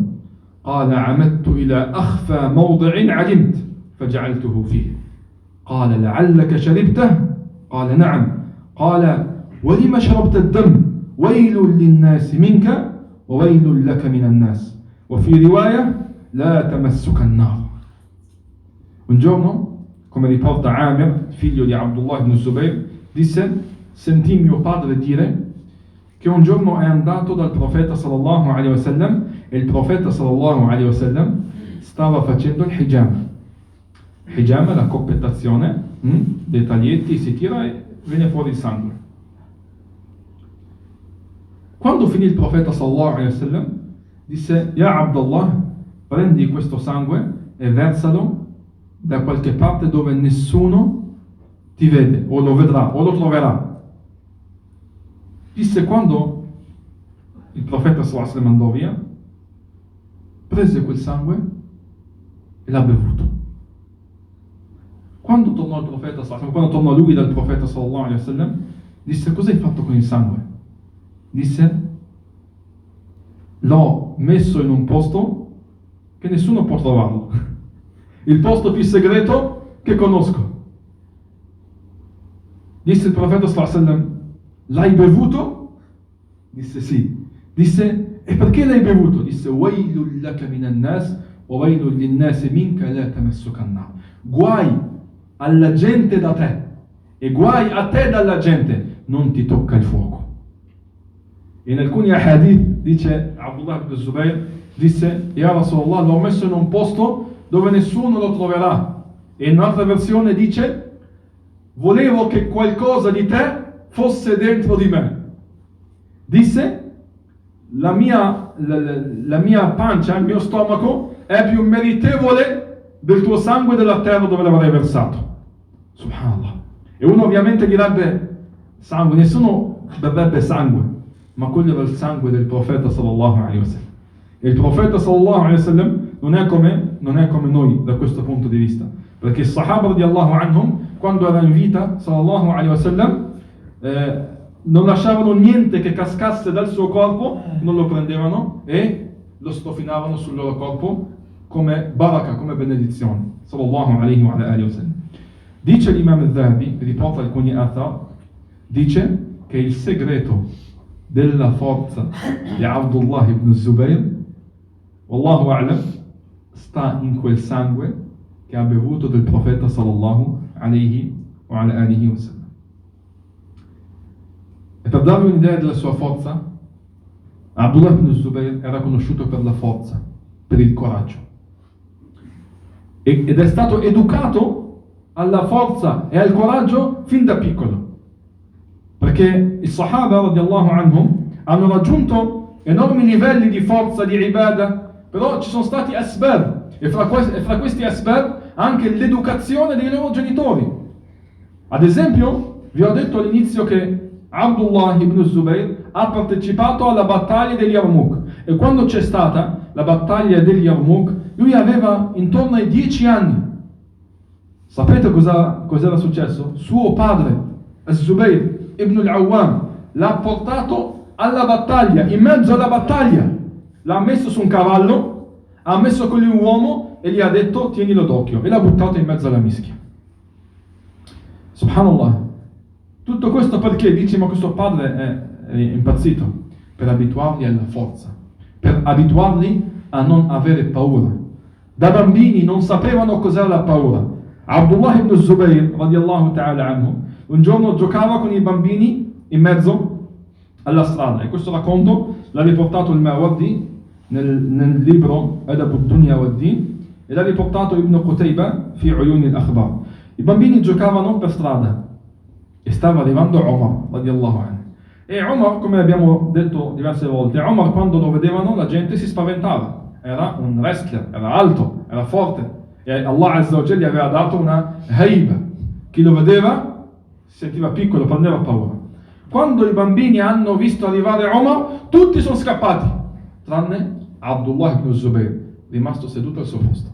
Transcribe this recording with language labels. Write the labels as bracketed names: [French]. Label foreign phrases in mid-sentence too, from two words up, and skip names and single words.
[Arabic] قال عمدت إلى أخفى موضع علمت فجعلته فيه. قال لعلك شربته؟ قال نعم. قال ولم شربت الدم؟ ويل للناس منك وويل لك من الناس. وفي رواية لا تمسك النار. [Italian] Un giorno, come riporta Amir, figlio di Abdullah ibn Zubayr, disse: sentì mio padre dire che un giorno è andato dal profeta [Arabic] صلى الله عليه وسلم [Italian] e il profeta [Arabic] صلى الله عليه وسلم [Italian] stava facendo il hijama. Hijama è la coppettazione dei taglietti, si tira e viene fuori il sangue. Quando finì il profeta [Arabic] صلى الله عليه وسلم [Italian] disse: Ya Abdullah, prendi questo sangue e versalo da qualche parte dove nessuno ti vede o lo vedrà o lo troverà. Disse: quando il profeta [Arabic] صلى الله عليه وسلم [Italian] andò via, prese quel sangue e l'ha bevuto. Quando tornò il profeta [Arabic] صلى الله عليه وسلم, [Italian] quando tornò lui dal profeta [Arabic] صلى الله عليه وسلم, [Italian] disse: cosa hai fatto con il sangue? Disse: l'ho messo in un posto che nessuno può trovarlo, il posto più segreto che conosco. Disse il profeta [Arabic] صلى الله عليه وسلم: [Italian] l'hai bevuto? Disse sì. Disse: e perché l'hai bevuto? Disse: [Arabic] ويل لك من الناس وويل للناس منك لا تمسك النار. [Italian] Guai alla gente da te e guai a te dalla gente, non ti tocca il fuoco. In alcuni hadith dice Abdullah ibn Zubayr, disse: Ya Rasulullah, l'ho messo in un posto dove nessuno lo troverà. E in un'altra versione dice: volevo che qualcosa di te fosse dentro di me. Disse: la mia pancia, il mio stomaco è più meritevole del tuo sangue della terra dove l'avrai versato. Subhanallah. E uno ovviamente direbbe sangue, nessuno berrebbe sangue, ma quello era il sangue del profeta [Arabic] صلى الله عليه وسلم. [Italian] E il profeta [Arabic] صلى الله عليه وسلم [Italian] non è come noi da questo punto di vista, perché i Sahaba [Arabic] رضي الله عنهم, [Italian] quando era in vita [Arabic] صلى الله عليه وسلم, [Italian] non lasciavano niente che cascasse dal suo corpo, non lo prendevano e lo strofinavano sul loro corpo come baraka, come benedizione, [Arabic] صلى الله عليه وآله وسلم. [Italian] Dice l'imam al-Dhahabi, riporta alcuni athar, dice che il segreto della forza di Abdullah ibn Zubayr, [Arabic] والله أعلم, [Italian] sta in quel sangue che ha bevuto del profeta [Arabic] صلى الله عليه وآله وسلم. [Italian] E per darvi un'idea della sua forza, Abdullah ibn Zubayr era conosciuto per la forza, per il coraggio. Ed è stato educato alla forza e al coraggio fin da piccolo. Perché i Sahaba [Arabic] رضي الله عنهم [Italian] hanno raggiunto enormi livelli di forza, di ibadah, però ci sono stati asbab, e fra questi asbab anche l'educazione dei loro genitori. Ad esempio, vi ho detto all'inizio che Abdullah ibn Zubayr ha partecipato alla battaglia degli Yarmouk, e quando c'è stata la battaglia degli Yarmouk lui aveva intorno ai 10 anni. Sapete cos'era successo? Suo padre, Az-Zubayr ibn al-Awwam, l'ha portato alla battaglia, in mezzo alla battaglia, l'ha messo su un cavallo, ha messo con lui un uomo e gli ha detto tienilo d'occhio, e l'ha buttato in mezzo alla mischia. Subhanallah. Tutto questo perché dice ma questo padre è impazzito? Per abituarli alla forza, per abituarli a non avere paura. Da bambini non sapevano cos'era la paura. Abdullah ibn Zubayr [Arabic] رضي الله تعالى عنه [Italian] un giorno giocava con i bambini in mezzo alla strada, e questo racconto l'ha riportato il Mawardi nel libro Adab ad-Dunya wad-Din, e l'ha riportato Ibn Qutayba fi Uyun al-Akhbar. I bambini giocavano per strada e stava arrivando Omar [Arabic] رضي الله عنه, [Italian] e Omar, come abbiamo detto diverse volte, Omar quando lo vedevano la gente si spaventava, era un wrestler, era alto, era forte, e [Arabic] الله عز وجل [Italian] gli aveva dato una haiba. Chi lo vedeva si sentiva piccolo, prendeva paura. Quando i bambini hanno visto arrivare Omar, tutti sono scappati, tranne Abdullah ibn Zubayr, rimasto seduto al suo posto.